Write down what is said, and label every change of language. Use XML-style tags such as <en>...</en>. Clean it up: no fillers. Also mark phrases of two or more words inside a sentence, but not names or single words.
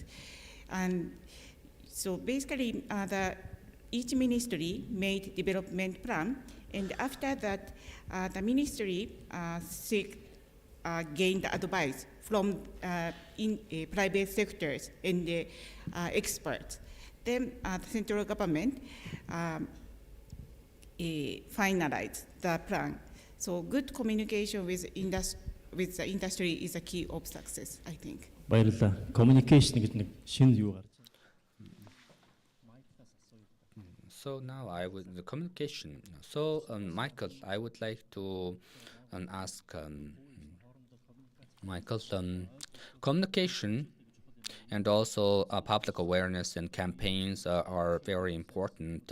<en>And so basically each ministry made development plan, and after that the ministry gained advice from private sectors and the experts. Then the central government finalized the plan. So good communication with the industry is a key of success, I think.</en> <mn>Баярлалаа. Communication гэдэг нэг шинэ юу гарч.</mn> <en>So now the communication. So Michael, I would like to ask Michael, communication and also public awareness and campaigns are very important.</en>